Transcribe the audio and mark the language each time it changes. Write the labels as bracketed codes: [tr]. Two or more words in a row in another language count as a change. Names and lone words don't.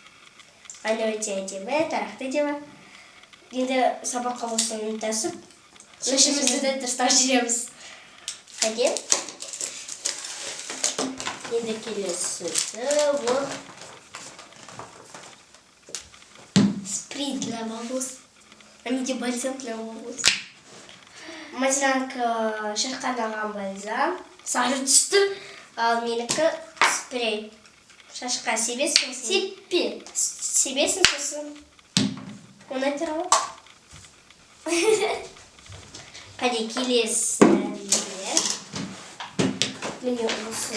[kk] Айна өте әдемі, тарақты әдемі. енді сабаққа осыны ұмытасып шешімізді де тастап жүреміз. Қане? Енді келесісі ол [ru] Спрей для волос. А менде бальзам для волос. [kk] Мадинанікі шашқанаған бальзам сары түсті, ал менікі спрей. Шашқа себесің сосын. Себесің сосын. Оны айтыра ма? Қане келесі міне осы.